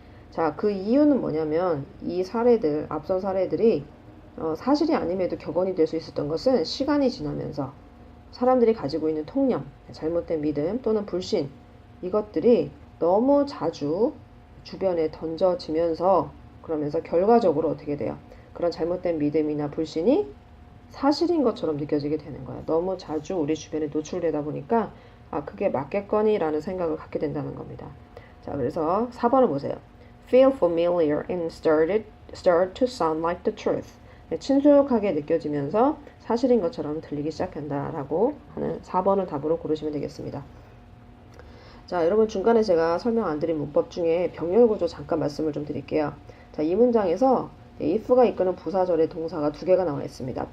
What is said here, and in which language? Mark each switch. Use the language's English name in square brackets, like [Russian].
[Korean] 자, 그 이유는 뭐냐면 이 사례들, 앞선 사례들이 사실이 아님에도 격언이 될 수 있었던 것은 시간이 지나면서 사람들이 가지고 있는 통념, 잘못된 믿음 또는 불신 이것들이 너무 자주 주변에 던져지면서 그러면서 결과적으로 어떻게 돼요? 그런 잘못된 믿음이나 불신이 사실인 것처럼 느껴지게 되는 거예요. 너무 자주 우리 주변에 노출되다 보니까 그게 맞겠거니 라는 생각을 갖게 된다는 겁니다. 자, 그래서 4번을 보세요. [English] Feel familiar and start to sound like the truth. [Korean] 친숙하게 느껴지면서 사실인 것처럼 들리기 시작한다라고 하는 4번을 답으로 고르시면 되겠습니다. 자, 여러분 중간에 제가 설명 안 드린 문법 중에 병렬 구조 잠깐 말씀을 좀 드릴게요. 자, 이 문장에서 if가 이끄는 부사절의 동사가 두 개가 나와 있습니다.